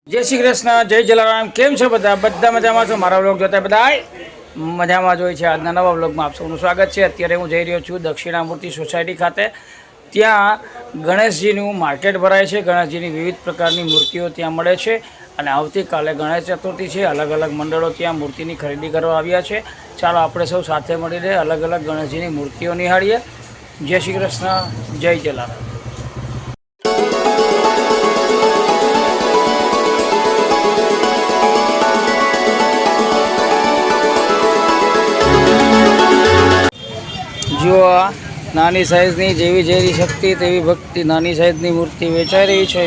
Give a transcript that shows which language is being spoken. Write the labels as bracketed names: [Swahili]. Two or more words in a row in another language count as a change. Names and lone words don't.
[Gujarati] જય શ્રી કૃષ્ણ જય જલારામ કેમ છો બધા બધા મજામાં છો। મારા વ્લૉગ જોતા બધાય મજામાં જ હોય છે। આજના નવા વ્લૉગમાં આપ સૌનું સ્વાગત છે। અત્યારે હું જઈ રહ્યો છું દક્ષિણામૂર્તિ સોસાયટી ખાતે। ત્યાં ગણેશજીનું માર્કેટ ભરાય છે। ગણેશજીની વિવિધ પ્રકારની મૂર્તિઓ ત્યાં મળે છે અને આવતીકાલે ગણેશ ચતુર્થી છે। અલગ અલગ મંડળો ત્યાં મૂર્તિની ખરીદી કરવા આવ્યા છે। ચાલો આપણે સૌ સાથે મળીને અલગ અલગ ગણેશજીની મૂર્તિઓ નિહાળીએ। જય શ્રી કૃષ્ણ જય જલારામ। જો આ નાની સાઇઝની જેવી જેરી શક્તિ તેવી ભક્તિ નાની સાઇઝની મૂર્તિ વેચાઈ રહી હૈ।